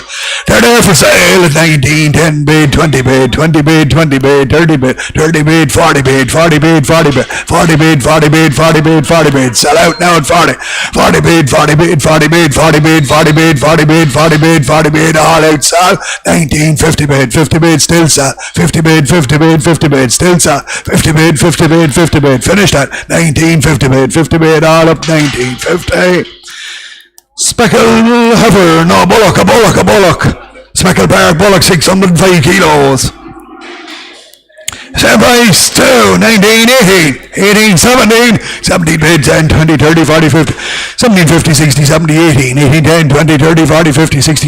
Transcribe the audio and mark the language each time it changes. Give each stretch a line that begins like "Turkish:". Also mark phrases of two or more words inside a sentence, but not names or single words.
English: They're there for sale at 19, 10 bid, 20 bid, 20 bid, 20 bid, 30 bid, 30 bid, 40 bid, 40 bid, 40 bid, 40 bid, 40 bid, 40 bid, 40 bid. Sell out now at 40. 40 bid, 40 bid, 40 bid, 40 bid, 40 bid, 40 bid, 40 bid, 40 bid, all out, sell. 19, 50 bid, 50 bid, still sell. 50 bid, 50 bid, 50 bid, still sell. 50 bid, 50 bid, 50 bid, finished at 19, 50 bid, 50 bid, all up, 1950. Speckled heifer, no, bullock, a bullock, a bullock. Speckled bark bullock, 605 kilos. Same price, 2, 19, 18, 18, 17, 17 bid, 10, 20, 30, 40, 50, 17, 50, 60, 70, 18, 18, 10, 20, 30, 40, 50, 60,